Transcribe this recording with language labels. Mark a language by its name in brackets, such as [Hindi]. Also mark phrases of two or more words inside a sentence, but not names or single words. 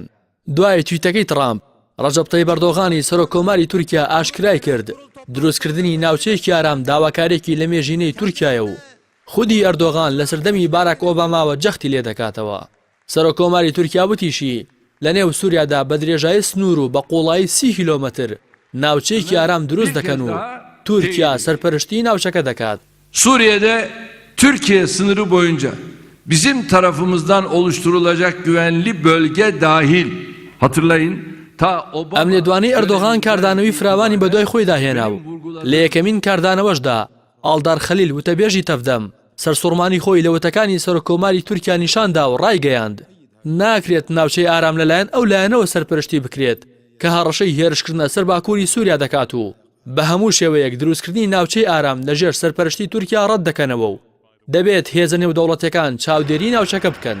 [Central Kurdish] دوای تویتەکەی ترامپ ڕەجەب تەیب ئەردۆغانی سەرۆکۆماری تورکیا ئاشکرای کرد دروستکردنی ناوچەیەکی ئارام داواکارێکی لە مێژینەی تورکیایە و خودی ئەردۆغان لە سەردەمی باراک ئۆباماوە جەختی لێ دەکاتەوە. سەرۆکۆماری تورکیا وتیشی لە نێو سووریادا بە درێژایی سنوور و بە قوڵایی 30 کیلۆمەتر ناوچەیەکی ئارام دروست دەکەن و تورکیا سەرپەرشتی ناوچەکە دەکات. [Turkish] Suriye'de Türkiye sınırı boyunca bizim tarafımızdan oluşturulacak güvenli bölge dahil, hatırlayın, [Central Kurdish] ئەم لێدوانەی ئەردۆغان کاردانەوەی فراوانی بەدوای خۆی داهێنا و لە یەکەمین کاردانەوەشدا ئاڵدار خەلیل وتەبێژی تەفدەم سەرسوڕمانی خۆی لە وتەکانی سەرۆکۆماری تورکیا نیشاندا و ڕایگەیاند ناکرێت ناوچەی ئارام لەلایەن ئەو لایەنەوە سەرپەرشتی بکرێت کە هەڕەشەی هێرشکردنە سەر باکووری سووریا دەکات و بە هەموو شێوەیەک دروستکردنی ناوچەی ئارام لەژێر سەرپەرشتی تورکیا ڕەت دەکەنەوە و دەبێت هێزە نێودەوڵەتیەکان چاودێری ناوچەکە بکەن.